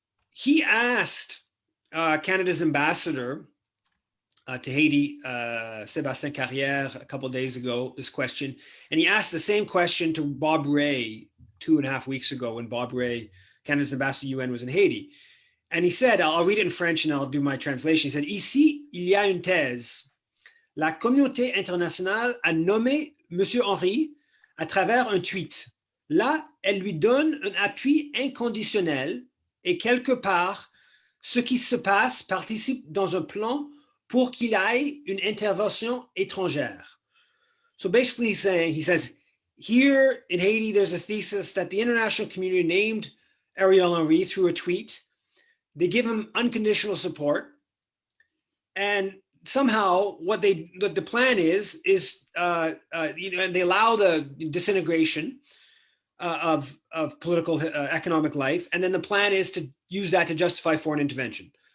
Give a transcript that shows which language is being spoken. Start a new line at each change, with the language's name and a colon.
English: He asked Canada's ambassador to Haiti, Sébastien Carrière, a couple of days ago, this question. And he asked the same question to Bob Rae 2.5 weeks ago when Bob Rae, Canada's ambassador to UN, was in Haiti. And he said, I'll read it in French and I'll do my translation. He said,
French: Ici, il y a une thèse. La communauté internationale a nommé Monsieur Henry à travers un tweet. Là, elle lui donne un appui inconditionnel. Et quelque part, ce qui se passe participe dans un plan pour qu'il aille une intervention étrangère.
English: So basically he says, here in Haiti, there's a thesis that the international community named Ariel Henry through a tweet. They give him unconditional support. And somehow what the plan is and they allow the disintegration of political economic life, and then the plan is to use that to justify foreign intervention.